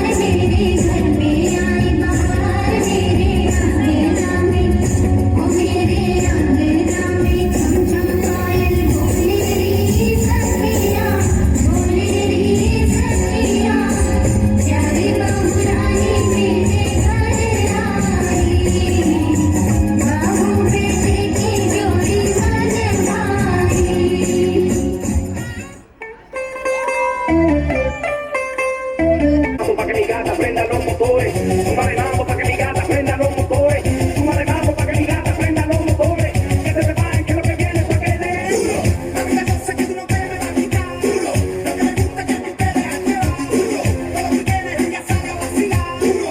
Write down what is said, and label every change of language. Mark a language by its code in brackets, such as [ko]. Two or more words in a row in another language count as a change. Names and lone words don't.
[hi] मेरे घर में, आई बहार मेरे अंगना में, वो मेरे अंगना में छम छम पायल बोले री सखिया, बोले री सखिया, प्यारी बहू रानी मेरे घर आई, बहू बेटे की जोड़ी मन भाई। [es] Pa' que mi gata prenda los motores, bailamos pa' que mi gata prenda los motores, bailamos pa' que mi gata prenda los motores, que se preparen que lo que viene pa' que dé duro. A mí la cosa que tú no te me vas a quitar duro, lo que me gusta es que tú te dejas llevar duro, todo lo que tienes ella sabe vacilar duro.